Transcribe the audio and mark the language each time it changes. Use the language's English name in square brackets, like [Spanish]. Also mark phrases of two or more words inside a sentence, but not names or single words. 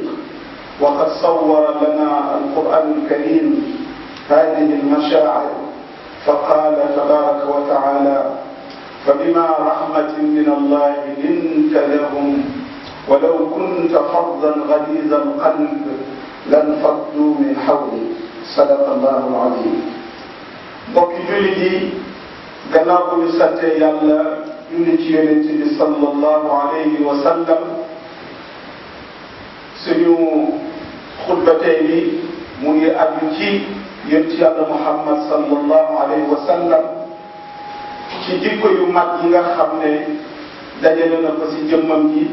[Arabic] وقد صور لنا القرآن الكريم هذه المشاعر فقال تبارك وتعالى: فبما رحمة من الله لنت لهم ولو كنت فظا غليظ القلب لانفضوا من حولك. صدق الله العظيم. [Wolof] mbokki jullit yi, gannaaw bu ñu sante yàlla julli ci yonent bi [Arabic] صلى الله عليه وسلم, [Wolof] suñu xutba tey bi mu ngi aju ci yonent yàlla Muhammad [Arabic] صلى الله عليه وسلم, [Wolof] ci jikko yu mag yi nga xam ne dajale na ko ci jëmmam ji.